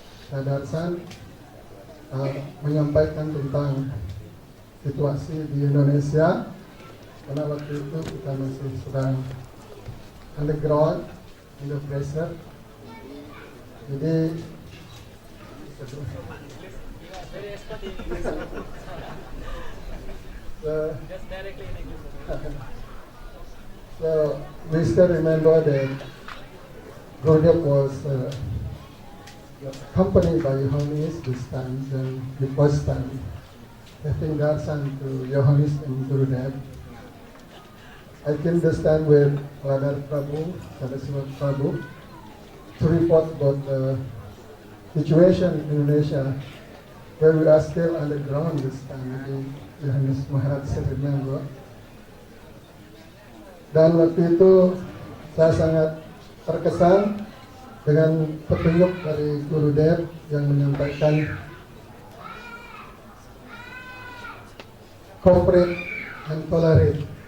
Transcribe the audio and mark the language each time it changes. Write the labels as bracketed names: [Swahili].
[Indonesian] Saya darsan menyampaikan tentang situasi di Indonesia karena waktu itu kita masih sedang [English] underground, under pressure. Jadi so we still remember that Gurudev was accompanied by Yohanis this time, the first time, having darshan to Yohanis and Gurudev. I came this time with Radha Prabhu, Sadasiva Prabhu, to report about the situation in Indonesia, where we are still underground this time. Yohanis Maharaj said, remember. [Indonesian] Dan waktu itu saya sangat terkesan dengan petunjuk dari Gurudev yang menyampaikan [English] cooperate and tolerate.